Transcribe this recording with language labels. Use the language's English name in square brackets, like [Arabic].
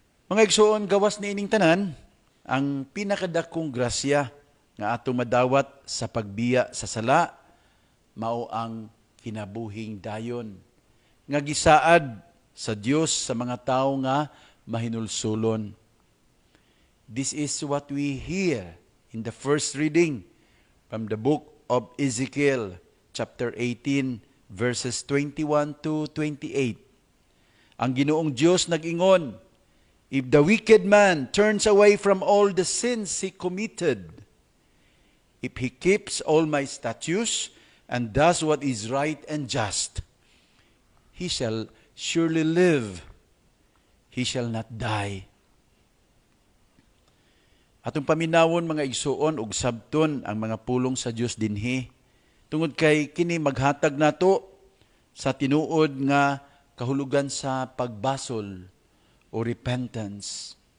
[Cebuano] Mga igsuon, gawas ni ining tanan, ang pinakadakong grasya nga atong madawat sa pagbiya sa sala, mao ang kinabuhing dayon. Nga gisaad sa Dios sa mga tao nga mahinulsulon. [English] This is what we hear in the first reading from the book of Ezekiel, chapter 18, verses 21 to 28. [Cebuano] Ang Ginoong Diyos nag-ingon, [English] if the wicked man turns away from all the sins he committed, if he keeps all my statutes and does what is right and just, he shall surely live. He shall not die. [Cebuano] Atong paminawon mga igsuon ug sabton ang mga pulong sa Dios dinhi. Tungod kay kini maghatag nato sa tinuod nga kahulugan sa pagbasol o repentance.